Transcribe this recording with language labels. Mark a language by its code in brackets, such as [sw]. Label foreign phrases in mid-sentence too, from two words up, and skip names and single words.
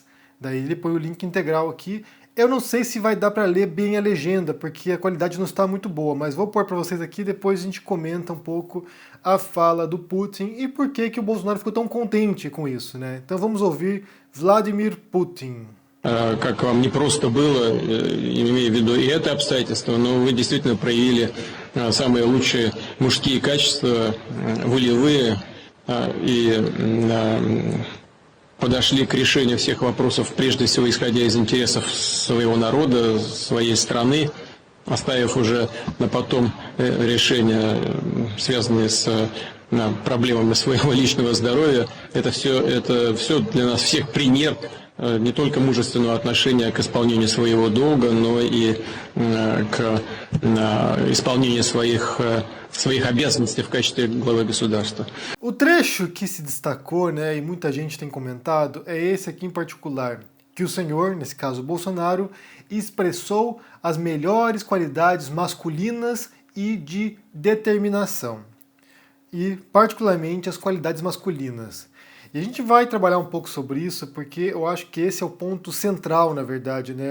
[pt] Daí ele põe o link integral aqui. Eu não sei se vai dar para ler bem a legenda, porque a qualidade não está muito boa, mas vou pôr para vocês aqui, depois a gente comenta um pouco a fala do Putin e por que o Bolsonaro ficou tão contente com isso, né? Então vamos ouvir Vladimir Putin. [ru] Как вам непросто было, имея в виду и это обстоятельство, но вы действительно проявили самые лучшие мужские качества, волевые, и подошли к решению всех вопросов, прежде всего исходя из интересов своего народа, своей страны, оставив уже на потом решения, связанные с проблемами своего личного здоровья. Это все для нас всех пример не только мужественного отношения к исполнению своего долга, но и к исполнению своих обязанностей в качестве главы государства. [pt] O trecho que se destacou, né, e muita gente tem comentado, é esse aqui em particular, que o senhor, nesse caso Bolsonaro, expressou as melhores qualidades masculinas e de determinação. E particularmente as qualidades masculinas. E a gente vai trabalhar um pouco sobre isso, porque eu acho que esse é o ponto central, na verdade, né?